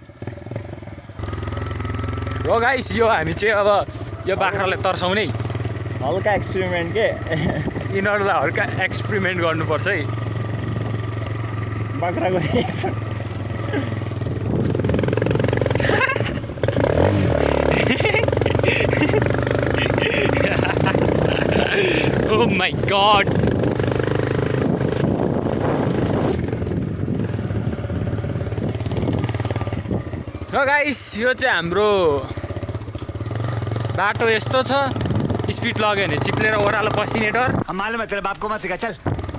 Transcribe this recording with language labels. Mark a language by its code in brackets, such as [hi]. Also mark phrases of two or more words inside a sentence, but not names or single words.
[ne] हो गाइस यो हामी चाहिँ अब यो बाख्रालाई तर्साउने हल्का एक्सपेरिमेन्ट के यिनीहरूलाई हल्का एक्सपेरिमेन्ट गर्नुपर्छ है बाख्राको [en] Oh my god. [ne] ल गाइस यो चाहिँ हाम्रो बाटो यस्तो छ स्पिड लग्यो भने चिप्लेर ओह्रालो पसिने डर [hi] हम मालूम है तेरे बाप को मत सिखा चल